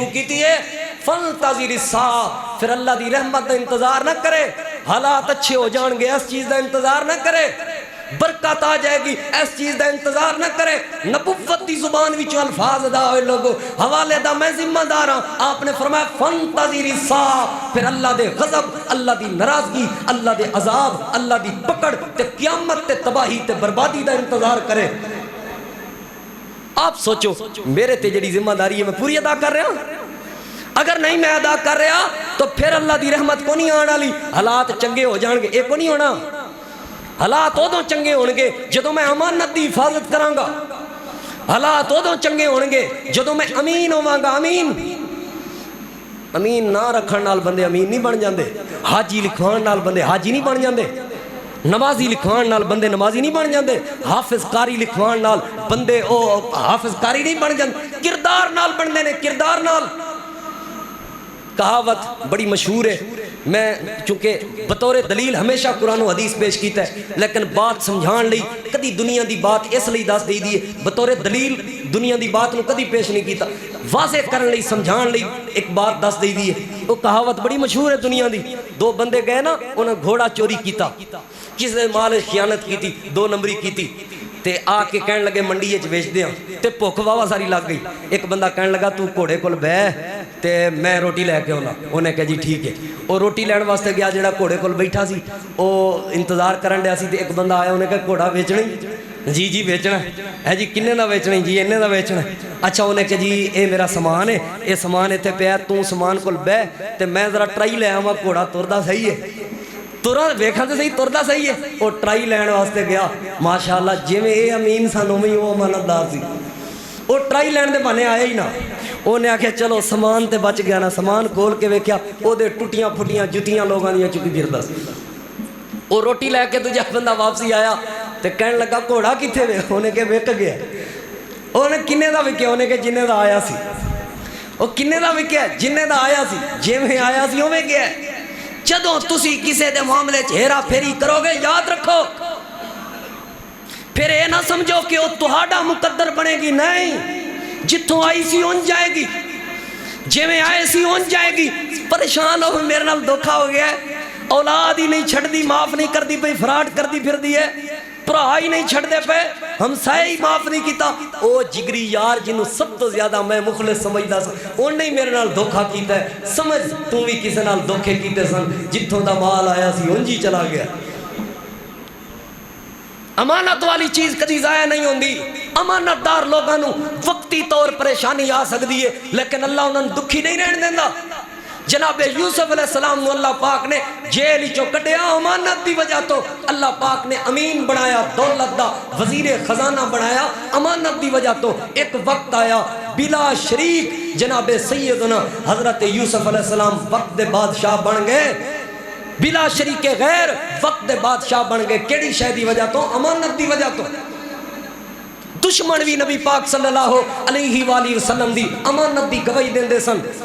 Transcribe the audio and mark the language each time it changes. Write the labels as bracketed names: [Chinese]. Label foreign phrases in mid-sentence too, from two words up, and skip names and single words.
[Punjabi] کیتی ہے [Arabic] فانتظر الساعہ [Punjabi] پھر اللہ دی رحمت دا انتظار نہ کرے حالات اچھے ہو جان گے اس چیز دا انتظار نہ کرے برکت آ جائے گی اس چیز دا انتظار نہ کرے نبوت دی زبان وچوں الفاظ ادا ہوئے لوگو حوالے دا میں ذمہ دار ہوں [Urdu] آپ نے فرمایا [Arabic] فانتظر الساعہ [Punjabi] پھر اللہ دے غضب اللہ دی ناراضگی اللہ دے عذاب اللہ دی پکڑ تے قیامت تے تباہی تے بربادی دا انتظار کرے آپ سوچو میرے تے جڑی ذمہ داری ہے [Urdu] میں پوری ادا کر رہا ہوں [Punjabi] اگر نہیں میں ادا کر رہا تو پھر اللہ دی رحمت کو نہیں آنے والی حالات چنگے ہو جان گے ایک کو نہیں ہونا حالات ادوں چنگے ہون گے جدوں میں امانت دی حفاظت کراں گا حالات ادوں چنگے ہون گے جدوں میں امین ہوواں گا امین نہ رکھن نال بندے امین نہیں بن جاندے حاجی لکھوان نال بندے حاجی نہیں بن جاندے نمازی لکھوان نال بندے نمازی نہیں بن جاندے حافظ قاری لکھوان نال بندے او حافظ قاری نہیں بن جاندے کردار نال بندے نے کردار نال کہاوت بڑی مشہور ہے میں چونکہ بطور دلیل ہمیشہ قرآن و حدیث پیش کیتا ہے لیکن بات سمجھان لئی کدی دنیا دی بات اس لئی دس دی ہے بطور دلیل دنیا دی بات نو کدی پیش نہیں کیتا واضح کرن لئی سمجھان لئی ایک بات دس دئی دی ہے وہ کہاوت بڑی مشہور ہے دنیا دی دو بندے گئے نا انہوں گھوڑا چوری کیتا کس نے مال خیانت کیتی 2 نمبری کیتی تے آ کے کہن لگے منڈی وچ ویچ دیاں تے بھوک واوا ساری لگ گئی ایک بندہ کہن لگا تو گھوڑے کول بیٹھ تے میں روٹی لے کے آنا انہیں کہا جی ٹھیک ہے وہ روٹی لین واسطے گیا جڑا گھوڑے کول بیٹھا سی وہ انتظار کرن ڈیا سی تے ایک بندہ آیا انہیں کہا گھوڑا ویچنا جی جی ویچنا ہے جی کنے دا ویچنا جی انہیں دا ویچنا اچھا انہیں کہا جی اے میرا سامان ہے اے سامان اتنے پیا تو سامان کول بیٹھ تے میں ذرا ٹرائی لے آواں گھوڑا تردا صحیح ہے ترا ویکھاں تے صحیح تردا صحیح ہے وہ ٹرائی لین واسطے گیا ماشاءاللہ جویں اے امین سن اوویں او امانتدار سی وہ ٹرائی لین دے بہانے آیا ہی نہ انہیں آخیا چلو سامان تے بچ گیا نا سامان کھول کے ویکھیا او دے ٹٹیاں پھٹیاں جتیاں لوگاں دیاں چکی پھردا سی وہ روٹی لے کے دوجا بندہ واپسی آیا تے کہن لگا گھوڑا کتھے وے انہیں کہ وک گیا انہیں کنے دا وکیا انہیں کہ جنے دا آیا سی وہ کنے دا وکیا جنے دا آیا سی جویں آیا سی اوویں گیا جدوں تسی کسے دے معاملے چ ہیرا پھیری کرو گے یاد رکھو پھر اے نہ سمجھو کہ وہ تہاڈا مقدر بنے گی نہیں جتھوں آئی سی اون جائے گی جویں آئے سی اون جائے گی پریشان ہو میرے نال دھوکا ہو گیا ہے اولاد ہی نہیں چھڑ دی معاف نہیں کر دی پئی فراڈ کر دی پھر دی ہے بھرا ہی نہیں چھڑ دے پے ہمسائے ہی معاف نہیں کیتا او جگری یار جنوں سب تو زیادہ میں مخلص سمجھدا سا اون نہیں میرے نال دھوکا کیتا ہے سمجھ تو بھی کسے نال دھوکے کیتے سن جتھوں دا مال آیا سی اونجی چلا گیا امانت والی چیز کدی ضائع نہیں ہوندی امانت دار لوگاں نوں وقتی طور پریشانی آ سکدی ہے لیکن اللہ انہاں نوں دکھی نہیں رہن دیندا جناب یوسف [Arabic] علیہ السلام [Punjabi] نو اللہ پاک نے جیل چوں کڈیا امانت دی وجہ تو اللہ پاک نے امین بنایا دولت دا وزیر خزانہ بنایا امانت دی وجہ تو ایک وقت آیا بلا شریک جناب سیدنا حضرت یوسف [Arabic] علیہ السلام [Punjabi] وقت دے بادشاہ بن گئے بلا شریک غیر وقت دے بادشاہ بن گئے کیڑی شے دی وجہ تو امانت دی وجہ تو دشمن بھی نبی پاک [Arabic] صلی اللہ علیہ وآلہ وسلم [Punjabi] دی امانت دی گواہی دیندے سن